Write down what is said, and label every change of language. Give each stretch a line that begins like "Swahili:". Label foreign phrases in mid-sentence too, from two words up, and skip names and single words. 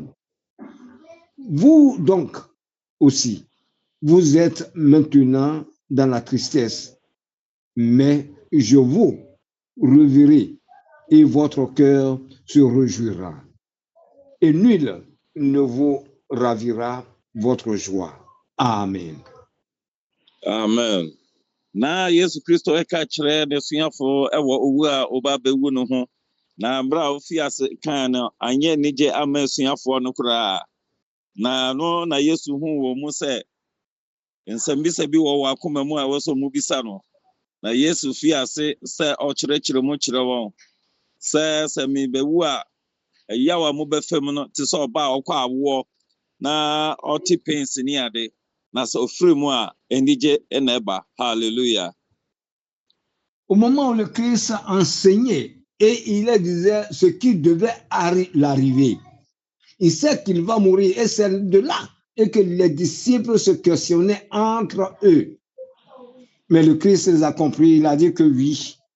French: Vous donc aussi, vous êtes maintenant dans la tristesse, mais je vous reverrai et votre cœur se réjouira. Et nul ne vous ravira votre joie. Amen. Amen.
Akan: Na Yesu Kristo eka kyerɛ n'asuafo ɛwɔ owu a ɔba bɛwu no ho. Na bra a ofi ase kan no anyɛ nigye ama asuafoɔ no koraa. Na no na Yesu hu wɔ mu sɛ nsɛmbisa bi wɔ akoma mu a wɔsɔ mu bisa no. Na Yesu fi ase sɛ ɔkyerɛkyerɛ mu kyerɛ wɔn. Sɛ me bɛwu a ɛyaw a mobɛfam no te sɛ ɔba a ɔkɔ awoɔ na ɔte pensi ne ade. Na sɛ ofiri mu a enigye ɛna ɛba. Hallelujah.
French: Au moment où le Christ enseignait et il disait ce qui devait l'arriver, il sait qu'il va mourir et c'est de là et que les disciples se questionnaient entre eux. Mais le Christ les a compris, il a dit que oui.